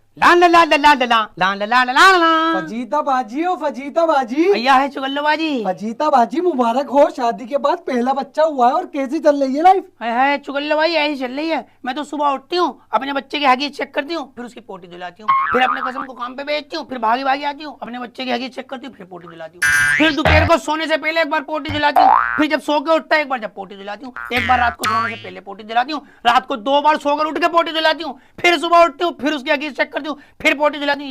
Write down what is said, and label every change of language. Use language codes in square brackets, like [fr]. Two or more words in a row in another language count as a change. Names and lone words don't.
[hi] ला ला ला ला ला ला ला ला ला ला ला। फजीता बाजी हो फजीता बाजी। भैया है चुगल्लो बाजी। फजीता बाजी मुबारक हो, शादी के बाद पहला बच्चा हुआ है। और कैसी चल रही है लाइफ? है चुगल्लो भाई ऐसी चल रही है। मैं तो सुबह उठती हूँ, अपने बच्चे की हगीज चेक करती हूँ, फिर उसकी पोटी दिलाती हूँ, फिर अपने कसम को काम पे भेजती हूँ, फिर भागी भागी आती हूँ, अपने बच्चे की हगीज चेक करती हूँ, फिर पोटी दिलाती हूँ, फिर दोपहर को सोने से पहले एक बार पोटी दिलाती हूँ, फिर जब सो के उठता है एक बार जब पोटी दिलाती हूँ, एक बार रात को सोने से पहले पोटी दिलाती हूँ, रात को 2 बार सोकर उठ के पोटी दिलाती हूँ, फिर सुबह उठती हूँ, फिर उसकी हगीज चेक करती हूँ, फिर पोटी दिलाती हूँ।